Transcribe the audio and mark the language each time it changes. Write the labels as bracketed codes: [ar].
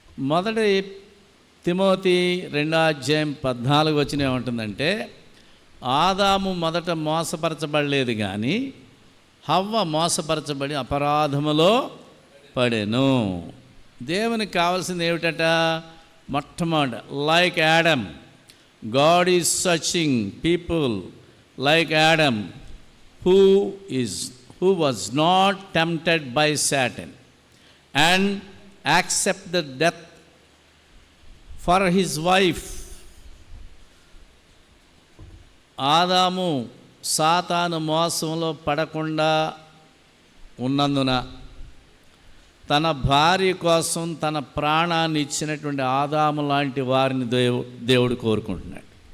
[te] మొదటి తిమోతి 2వ అధ్యాయం 14 వచనం ఏమంటుందంటే, ఆదాము మొదట మోసపరచబడలేదు కానీ హవ్వ మోసపరచబడి అపరాధములో పడెను. దేవునికి కావాల్సింది ఏమిటట? మొట్టమొదట [en] Like Adam, God is searching people like Adam who was not tempted by Satan and accept the death for his wife. [te] ఆదాము సాతాను మోసంలో పడకుండా ఉన్నందున తన భార్య కోసం తన ప్రాణాన్ని ఇచ్చినటువంటి ఆదాము లాంటి వారిని దేవుడు కోరుకుంటున్నాడు.